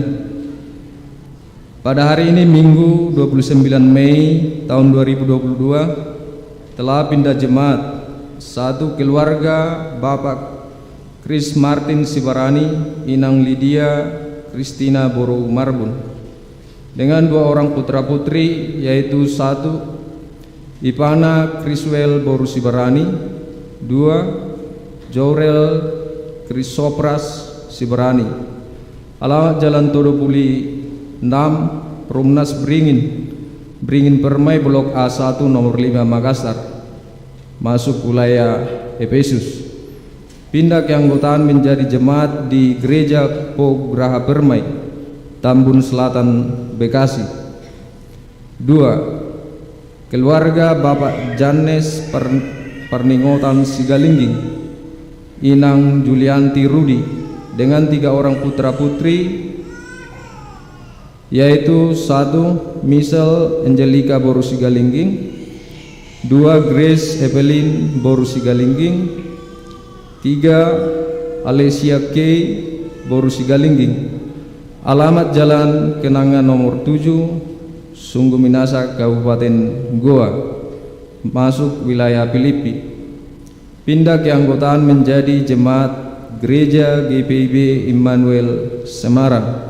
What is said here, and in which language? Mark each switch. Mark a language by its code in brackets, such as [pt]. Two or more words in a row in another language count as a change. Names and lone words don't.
[id] Pada hari ini Minggu 29 Mei tahun 2022 telah pindah jemaat. 1. Keluarga Bapak Chris Martin Sibarani, Inang Lydia Christina Boru Marbun dengan 2 orang putra putri, yaitu 1. Ipana Criswell Boru Sibarani. 2. Jorel Crisopras Sibarani. Alamat Jalan Todopuli 6, Rumnas Beringin Permai, Blok A1 nomor 5, Makassar, masuk wilayah Efesus. Pindah keanggotaan menjadi jemaat di Gereja Po Geraha Permai, Tambun Selatan, Bekasi. 2. Keluarga Bapak Janes Perningotan Sigalingging, Inang Julianti Rudi dengan 3 orang putra putri, yaitu 1. Michelle Angelica Boru Sigalingging. 2. Grace Evelyn Boru Sigalingging. 3. Alessia K Boru Sigalingging. Alamat Jalan Kenanga nomor 7, Sungguh Minasa, Kabupaten Goa, masuk wilayah Filipi. Pindah keanggotaan menjadi jemaat Gereja GPIB Immanuel Semarang.